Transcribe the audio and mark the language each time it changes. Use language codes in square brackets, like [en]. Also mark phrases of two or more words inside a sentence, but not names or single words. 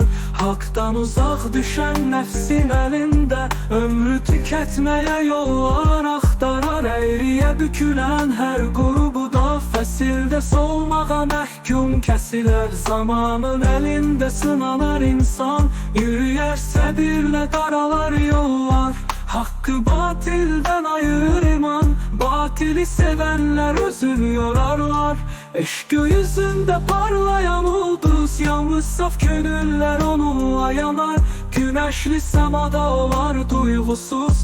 [az] Haqdan uzaq düşən nəfsin əlində ömrü tükətməyə yollar axtarar. Əyriyə bükülən hər qurubu da fəsildə solmağa məhkum kəsilər. Zamanın əlində sınanar insan, yürüyər səbirlə qaralar yollar. [tr] Hakkı batilden ayırır iman. Batili sevenler özünü yorarlar. Eşk göğüzünde parlayan ulduz. Yalnız saf gönüller onunla yanar. Güneşli semada olar duygusuz.